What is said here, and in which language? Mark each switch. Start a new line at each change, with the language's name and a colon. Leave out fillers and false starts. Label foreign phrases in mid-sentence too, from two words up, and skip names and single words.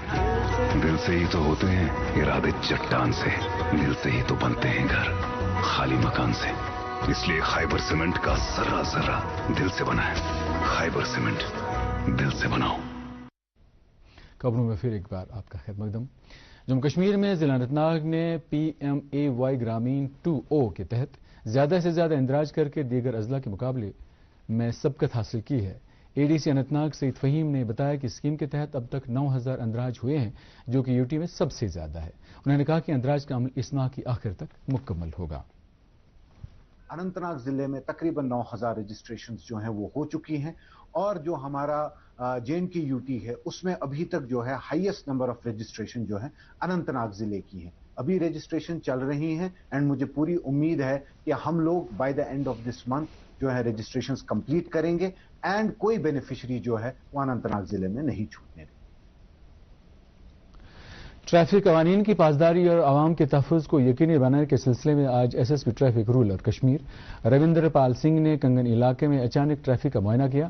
Urdu: دل سے ہی تو ہوتے ہیں ارادے چٹان سے، دل سے ہی تو بنتے ہیں گھر خالی مکان سے۔ اس لیے خیبر سیمنٹ کا ذرہ ذرہ دل سے بنا ہے۔ خیبر سیمنٹ، دل سے بناؤ۔ خبروں میں پھر ایک بار آپ کا خیر مقدم۔ جموں کشمیر میں ضلع اننت ناگ نے PMAY گرامین 2O کے تحت زیادہ سے زیادہ اندراج کر کے دیگر اضلاع کے مقابلے میں سبقت حاصل کی ہے۔ ADC اننت ناگ سعید فہیم نے بتایا کہ اسکیم کے تحت اب تک 9,000 اندراج ہوئے ہیں جو کہ UT میں سب سے زیادہ ہے۔ انہوں نے کہا کہ اندراج کا عمل اس ماہ کی آخر تک مکمل ہوگا۔ اننت ناگ ضلع میں تقریباً 9,000 رجسٹریشنز جو ہیں وہ ہو چکی ہیں اور جو ہمارا JNK UT ہے اس میں ابھی تک جو ہے
English: highest number of registration
Urdu: جو ہے اننت ناگ ضلع کی ہیں۔ ابھی رجسٹریشن چل رہی ہیں اینڈ مجھے پوری امید ہے کہ ہم لوگ
English: by the end of this month
Urdu: جو ہے
English: registrations complete
Urdu: کریں گے اینڈ کوئی بینیفیشری جو ہے وہ اننت ناگ ضلعے میں نہیں چھوٹنے دیں گے. ٹریفک قوانین کی پاسداری اور عوام کے تحفظ کو یقینی بنانے کے سلسلے میں آج ایس ایس پی ٹریفک رورل کشمیر رویندر پال سنگھ نے کنگن علاقے میں اچانک ٹریفک کا معائنہ کیا.